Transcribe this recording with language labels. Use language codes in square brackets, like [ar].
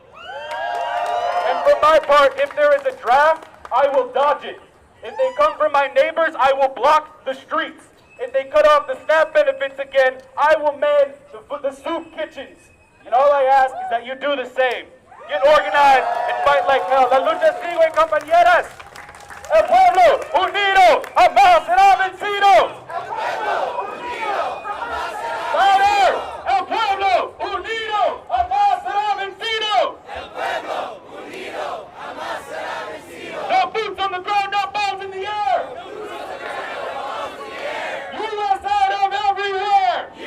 [en] And for my part, if there is a draft, I will dodge it. If they come from my neighbors, I will block the streets. If they cut off the SNAP benefits again, I will man the soup kitchens. And all I ask is that you do the same. Get organized and fight like hell. [es] La lucha sigue, compañeras. El pueblo unido jamás será vencido. El pueblo unido jamás será vencido. [en] Louder! [es] El pueblo unido jamás será vencido. El pueblo unido jamás será vencido. [en] No boots on the ground, no balls in the air. No boots on the ground, no balls in the air.